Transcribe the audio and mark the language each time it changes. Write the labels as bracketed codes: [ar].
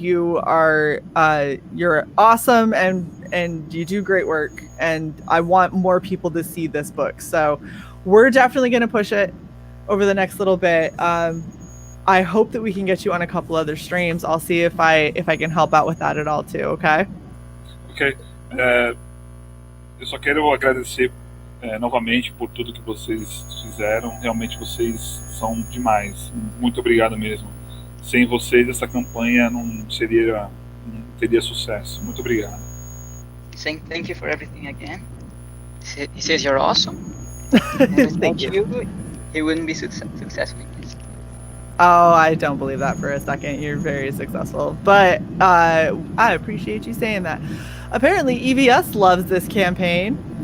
[en] You are you're awesome, and you do great work, and I want more people to see this book. So we're definitely going to push it over the next little bit. I hope that we can get you on a couple other streams. I'll see if I can help out with that at all too. Okay. Ok. [pt] Eu só quero agradecer novamente por tudo que vocês fizeram. Realmente vocês são demais. Muito obrigado mesmo. Sem vocês essa campanha não teria sucesso. Muito obrigado. [en] Saying thank you for everything again. He says you're awesome. Thank you. He wouldn't be successful in this. Oh, I don't believe that for a second. You're very successful. But I appreciate you saying that. Apparently, EVS loves this campaign.